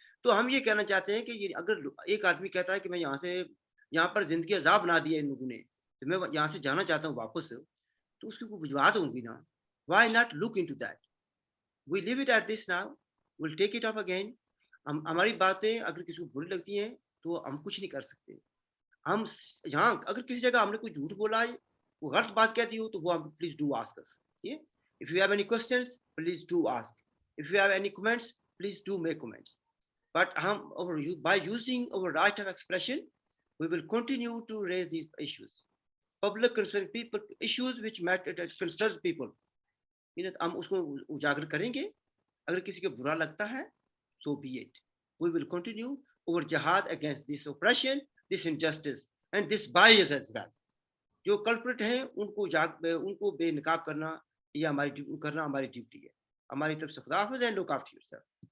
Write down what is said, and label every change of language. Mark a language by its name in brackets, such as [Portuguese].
[Hindi] तो हम ये कहना चाहते हैं कि ये अगर एक आदमी कहता है कि मैं यहाँ पर जिंदगी अजाब बना दिया इन लोगों ने, तो मैं यहाँ से जाना चाहता हूँ वापस, तो उसकी कोई वजूहत होंगी ना। [English] Why not look into that? We leave it at this now. We'll take it up again. [Hindi] हम हमारी बातें अगर किसी को बुरी लगती हैं तो हम कुछ नहीं कर सकते। हम यहाँ अगर किसी जगह हमने कोई झूठ बोला है, वो गलत बात कहती हो, तो वो हम [English] Please do ask us. If you have any questions, please do ask. If you have any comments, please do make comments. But by using our right of expression, we will continue to raise these issues. Public concern people, issues which matter, that concerns people. [Hindi] हम उसको उजागर करेंगे। अगर किसी को बुरा लगता है, [English] so be it. We will continue our jihad against this oppression, this injustice and this bias as well. [Hindi] जो कल्प्रिट हैं उनको बेनकाब करना, ये हमारी ड्यूटी है। हमारी तरफ से खुदा हाफिज़ [English] And look after yourself.